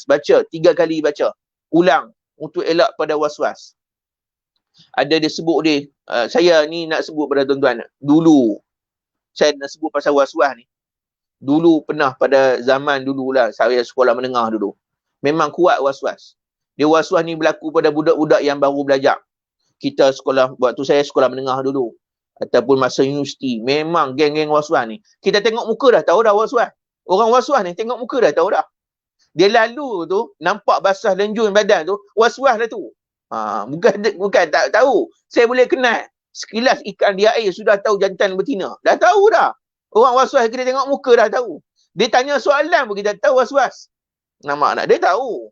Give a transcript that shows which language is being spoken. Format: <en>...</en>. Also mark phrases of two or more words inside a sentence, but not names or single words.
<ms>Baca 3 kali baca. Ulang untuk elak pada was-was. Ada dia sebut dia, saya ni nak sebut pada tuan-tuan. Dulu saya nak sebut pasal was-was ni. Dulu pernah pada zaman dululah, saya sekolah menengah dulu. Memang kuat was-was. Dia was-was ni berlaku pada budak-budak yang baru belajar. Kita sekolah, waktu saya sekolah menengah dulu. Ataupun masa universiti. Memang geng-geng was-was ni. Kita tengok muka dah tahu dah was-was. Orang was-was ni tengok muka dah tahu dah. Dia lalu tu, nampak basah lenjun badan tu, was-was dah tu. Bukan tak tahu. Saya boleh kenal. Sekilas ikan di air sudah tahu jantan betina. Dah tahu dah. Orang was-was kita tengok muka dah tahu. Dia tanya soalan pun kita tahu was-was. Nampak tak? Dia tahu.</ms>